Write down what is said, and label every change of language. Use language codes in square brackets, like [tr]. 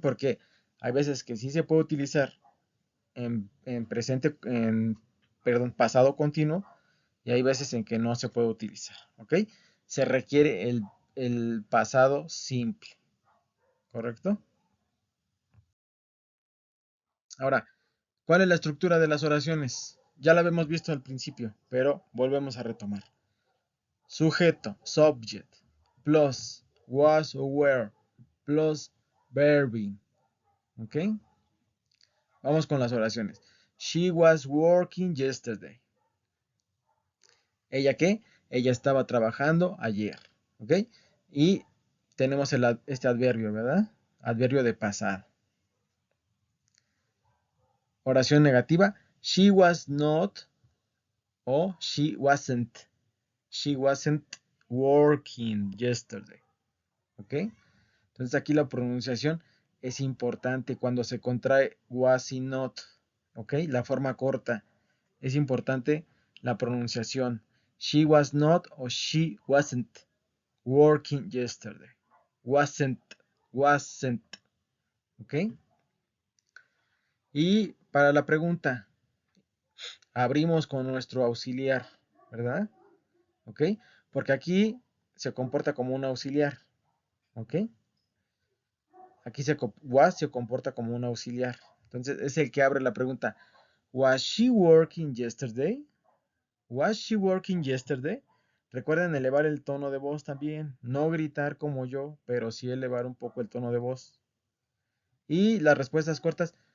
[es] Porque hay veces que sí se puede utilizar en presente, perdón, pasado continuo, y hay veces en que no se puede utilizar. ¿Ok? Se requiere el pasado simple. ¿Correcto? Ahora, ¿cuál es la estructura de las oraciones? Ya la habíamos visto al principio, pero volvemos a retomar. Sujeto, subject, plus, was o were, plus, verbing. ¿Ok? Vamos con las oraciones. [en] She was working yesterday. [es] ¿Ella qué? Ella estaba trabajando ayer. ¿Ok? Y tenemos este adverbio, ¿verdad? Adverbio de pasado. Oración negativa. [en] She was not [es] o [en] she wasn't. She wasn't working yesterday. [es] ¿Ok? Entonces aquí la pronunciación es importante cuando se contrae was y not. ¿Ok? La forma corta. Es importante la pronunciación. [en] She was not o she wasn't working yesterday. Wasn't. ¿Ok? [es] Y para la pregunta, abrimos con nuestro auxiliar, ¿verdad? ¿Ok? Porque aquí se comporta como un auxiliar, ¿ok? Aquí was se comporta como un auxiliar. Entonces es el que abre la pregunta. [en] Was she working yesterday? Was she working yesterday? [es] Recuerden elevar el tono de voz también. No gritar como yo, pero sí elevar un poco el tono de voz. Y las respuestas cortas.